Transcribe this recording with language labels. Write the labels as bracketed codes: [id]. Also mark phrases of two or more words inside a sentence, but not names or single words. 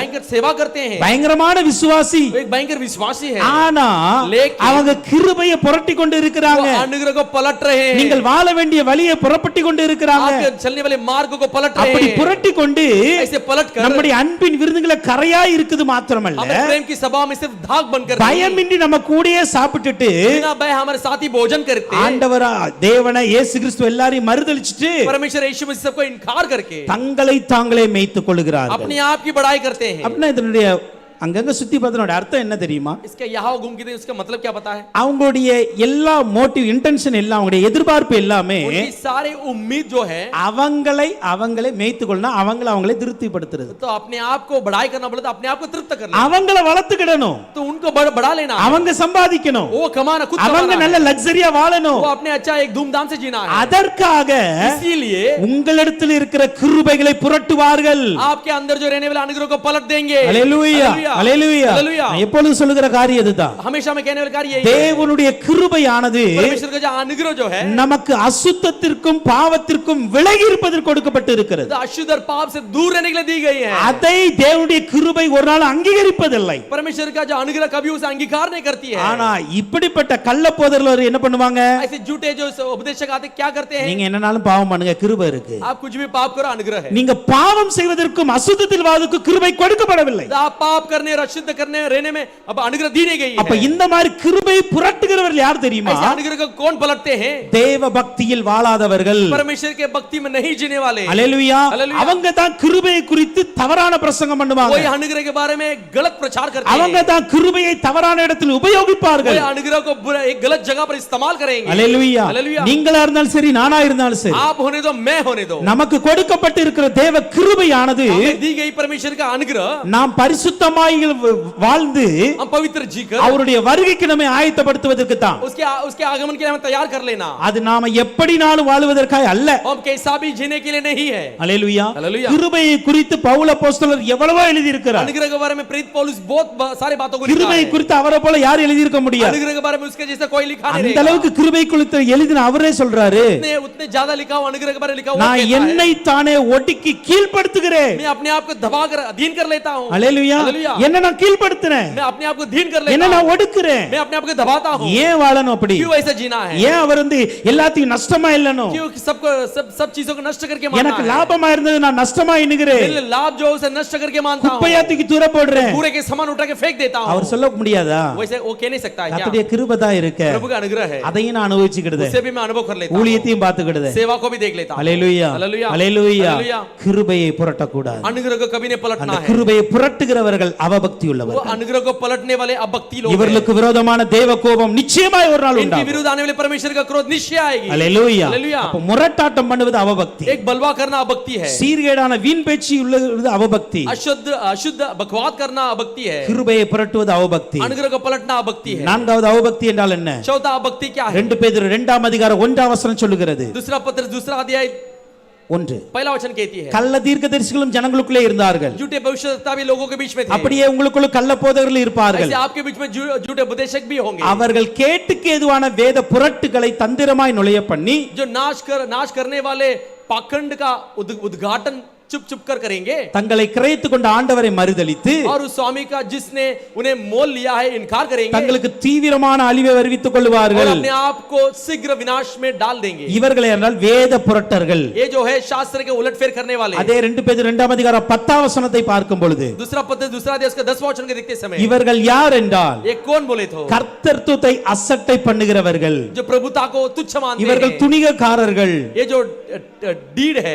[hi] भयंकर सेवा करते हैं, [ta] பயங்கரமான விசுவாசி, [hi] वो एक भयंकर विश्वासी है, [ta] ஆனா [hi] लेकिन [ta] அவங்க கிருபையை புரட்டி கொண்டு [hi] वो [ta] இருக்கிறாங்க. [hi] अनुग्रह को पलट रहे हैं, [ta] நீங்கள் வாழ வேண்டிய வழியை புறப்பட்டு கொண்டு இருக்கிறாங்க. [hi] आपके चलने वाले मार्ग को पलट रहे [ta] அப்படி [hi] हैं। [ta] புரட்டி கொண்டு [hi] ऐसे पलट कर [ta] நம்முடைய அன்பின் விருந்துகளை கரையாய் இருக்குது மாத்திரமல்ல, [hi] हमारे प्रेम की सभा में सिर्फ दाग बनकर [ta] பயமின்றி நம்ம கூடயே சாப்பிட்டுட்டு [hi] बिना भय हमारे साथ ही भोजन करते हैं। [ta] ஆண்டவரா தேவனை இயேசு கிறிஸ்து எல்லாரையும் மறுதலிச்சிட்டு [hi] परमेश्वर यीशु मसीह सबको इनकार करके [ta] தங்களை தாங்களே மேய்த்துக் கொள்ளுகிறார்கள். [hi] अपने आप की बड़ाई करते हैं। [ta] அப்படின்னா இதனுடைய அங்கங்க சுத்தி பார்த்தனோட அர்த்தம் என்ன தெரியுமா? [hi] इसके यहाँ घूम के उसका मतलब क्या पता है? [ta] அவங்களுடைய எல்லா [en] motive intention [ta] எல்லாம் அவங்களுடைய எதிர்பார்ப்பு எல்லாமே [hi] उनकी सारी उम्मीद जो है [ta] அவங்களே மேய்த்துக்கொள்ளணும், அவங்களே திருப்திப்படுத்துறது. [hi] तो अपने आप को बढ़ाई करना पड़ता, अपने आप को तृप्त करना, [ta] அவங்கள வளர்த்துக்கிடணும், [hi] तो उनको बढ़ा लेना, [ta] அவங்க சம்பாதிக்கணும், [hi] वो कमाना, खुद [ta] அவங்க [hi] कमाना [ta] நல்ல லக்ஸரியா வாழணும். [hi] वो अपने अच्छा एक धूमधाम से जीना है. [ta] அதற்காக [hi] इसीलिए [ta] உங்களிடத்தில் இருக்கிற கிருபைகளை புரட்டுவார்கள். [hi] आपके अंदर जो रहने वाले अनुग्रह को पलट देंगे. [ta] ஹalleluya ஹalleluya. நான் எப்பொழுதும் சொல்லுகிற காரியம் இதுதான். [hi] हमेशा मैं कहने वाला कार्य यही है. [ta] தேவனுடைய கிருபையானது [hi] परमेश्वर का जो अनुग्रह जो है [ta] நமக்கு அசுத்தத்திற்கும் பாவத்திற்கும் விலகி இருப்பதற்கு கொடுக்கப்பட்டு இருக்கிறது. [hi] अशुद्ध और पाप से दूर रहने के लिए दी गई है. [ta] அதை தேவனுடைய கிருபை ஒரு நாள் அங்கீகரிப்பதில்லை. [hi] परमेश्वर का जो अनुग्रह कभी उसे अंगीकार नहीं करती है. [ta] ஆனா இப்படிப்பட்ட கள்ளப்போதகர்கள் என்ன பண்ணுவாங்க? [hi] ऐसे झूठे जो उपदेशक आते क्या करते हैं? [ta] நீங்க என்னனாலும் பாவம் பண்ணுங்க, கிருபை இருக்கு. [hi] आप कुछ भी पाप करो, अनुग्रह है. [ta] நீங்க பாவம் செய்வதற்கும் அசுத்தத்தில் வாழ்வதற்கும் கிருபை கொடுக்கப்படவில்லை. [hi] आप पाप करने और अशुद्ध करने रहने में अब अनुग्रह दी नहीं गई है. [ta] அப்ப இந்த மாதிரி கிருபை புரட்டுகிறவர்கள் யார் தெரியுமா? [hi] ऐसे अनुग्रह को कौन पलटते हैं? [ta] தேவ பக்தியில் வாழாதவர்கள், [hi] परमेश्वर के भक्ति में नहीं जीने वाले. [ta] ஹalleluya. அவங்க தான் கிருபையை குறித்து தவறான பிரசங்கம் பண்ணுவாங்க. [hi] कोई अनुग्रह के बारे में गलत प्रचार करते हैं. [ta] அவங்க தான் கிருபையை தவறான இடத்தில் உபயோகிப்பார்கள். [hi] कोई अनुग्रह को एक गलत जगह पर इस्तेमाल करेंगे. [ta] ஹalleluya. நீங்களா இருந்தாலும் சரி, நானா இருந்தாலும் சரி, [hi] आप होने दो, मैं होने दो, [ta] நமக்கு கொடுக்கப்பட்டு இருக்கிற தேவ கிருபையானது [hi] हमें दी गई परमेश्वर का अनुग्रह, [ta] நாம் பரிசுத்தமாய் வாழ்ந்து [hi] हम पवित्र जीकर [ta] அவருடைய வருகைக்கு நம்மை ஆயத்தப்படுத்துவதற்கு தான். [hi] उसके आगमन के लिए हमें तैयार कर लेना. [ta] அது நாம எப்படினாலும் வாழுவதற்காக அல்ல. [hi] हम कैसा भी जीने के लिए नहीं है. [ta] ஹalleluya. [hi] हालेलुया. [ta] கிருபையை குறித்து பவுல் அப்போஸ்தலர் எவ்வளவோ எழுதி இருக்கிறார். [hi] अनुग्रह के बारे में प्रेरित पौलुस बहुत सारे बातों को लिखा [ta] கிருபையை [hi] है. [ta] குறித்து அவரை போல யார் எழுதி இருக்க முடியாது. [hi] अनुग्रह के बारे में उसके जैसा कोई लिखा नहीं [ta] அந்த அளவுக்கு கிருபை குறித்து எழுதின அவரே சொல்றாரு, [hi] उतने ज्यादा लिखा हुआ अनुग्रह के बारे में लिखा हुआ [ta] நான் என்னை தானே ஒடுக்கி கீழ்ப்படுத்துகிறேன். [hi] मैं अपने आप को दबा कर अधीन कर लेता हूं. [ta] ஹalleluya. என்ன நான் கீழ்ப்படுத்துறேன், [hi] मैं अपने आप को अधीन कर लेता [ta] என்ன [hi] हूं. [ta] நான் ஒடுக்குறேன். [hi] मैं अपने आप को दबाता हूं. [ta] ஏன் வாழணும் அப்படி? [hi] क्यों ऐसा जीना है? [ta] ஏன் அவர் எல்லாத்தையும் நஷ்டமா இல்லணும்? [hi] क्यों सब चीजों को नष्ट करके मानना [ta] எனக்கு [hi] है? [ta] லாபமா இருந்தது நான் நஷ்டமா எண்ணுகிறேன். [hi] मेरे लाभ जो उसे नष्ट करके मानता हूं. [ta] குப்பையா தூக்கி தூர போடுறேன். [hi] पूरे के सामान उठा के फेंक देता हूं. [ta] அவர் சொல்ல முடியாதா? [hi] वैसे वो कह नहीं सकता है क्या? [ta] கர்த்தருடைய கிருபை தான் இருக்கு. [hi] प्रभु का अनुग्रह है. [ta] அதையும் நான் அனுபவிச்சுக்கிடுதே. [hi] उसे भी मैं अनुभव कर लेता हूं. [ta] ஊழியத்தையும் பார்த்துக்கிடுதே. [hi] सेवा को भी देख लेता हूं. [ta] ஹalleluya [hi] हालेलुया. [ta] ஹalleluya. [hi] हालेलुया. [ta] கிருபையை புரட்டக்கூடாது. [hi] अनुग्रह को कभी नहीं पलटना [ta] அந்த [hi] है. [ta] கிருபையை புரட்டுகிறவர்கள் அவபக்தி [hi] वो [ta] உள்ளவர்கள். [hi] अनुग्रह को पलटने वाले अभक्ति लोग हैं. [ta] இவர்களுக்கு விரோதமான தேவ கோபம் நிச்சயமாய் ஒரு நாள் [hi] इनके [ta] உண்டாகும். [hi] विरुद्ध आने वाले परमेश्वर का क्रोध निश्चय आएगी. [ta] ஹalleluya. [hi] हालेलुया. [ta] அப்ப முரட்டாட்டம் பண்ணுவது அவபக்தி. [hi] एक बलवा करना अभक्ति है. [ta] சீர்கேடான வீண் பேச்சு உள்ளது அவபக்தி. [hi] अशुद्ध बकवाद करना अभक्ति है. [ta] கிருபையை புரட்டுவது அவபக்தி. [hi] अनुग्रह को पलटना अभक्ति है. [ta] நான்காவது அவபக்தி என்றால் என்ன? [hi] चौथा अभक्ति क्या है? [ta] 2 பேதுரு 2ஆம் அதிகாரம் 1ஆம் வசனம் சொல்லுகிறது. [hi] दूसरा पत्र दूसरा अध्याय 1 पहला वचन कहती है, [ta] கள்ள தீர்க்கதரிசிகளும் ஜனங்களுக்குள்ளே இருந்தார்கள். [hi] झूठे भविष्यवक्ता भी लोगों के बीच में थे. [ta] அப்படியே உங்களுக்குள்ள கள்ள போதகர்கள் இருப்பார்கள். [hi] ऐसे आपके बीच में झूठे उपदेशक भी होंगे. [ta] அவர்கள் கேட்டுக்கு ஏதுவான வேத புரட்டுகளை தந்திரமாய் நுழைய பண்ணி [hi] जो नाश करने वाले पाखंड का उद्घाटन चुप चुप कर करेंगे. [ta] தங்களை கிரயித்துக் கொண்ட ஆண்டவரை மறுதலித்து [hi] और उस स्वामी का जिसने उन्हें मोल लिया है इनकार करेंगे. [ta] தங்களுக்கு தீவிரமான அழிவை வருவித்துக் [hi] और [ta] கொள்வார்கள். [hi] अपने आप को शीघ्र विनाश में डाल देंगे. [ta] இவர்களே என்றால் வேத புரட்டர்கள். [hi] ये जो है शास्त्र के उलटफेर करने वाले. [ta] அதே 2 பேதுரு 2ஆம் அதிகாரம் 10ஆம் வசனத்தை பார்க்கும் பொழுது [hi] दूसरा पत्र दूसरा अध्याय उसका 10वां वचन के देखते समय [ta] இவர்கள் யார் என்றால் [hi] ये कौन बोले थे? [ta] கர்த்தத்துவத்தை அசட்டை பண்ணுகிறவர்கள். [hi] जो प्रभुता को तुच्छ मानते [ta] இவர்கள் [hi] हैं. [ta] துணிகக்காரர்கள், [hi] ये जो डीड है,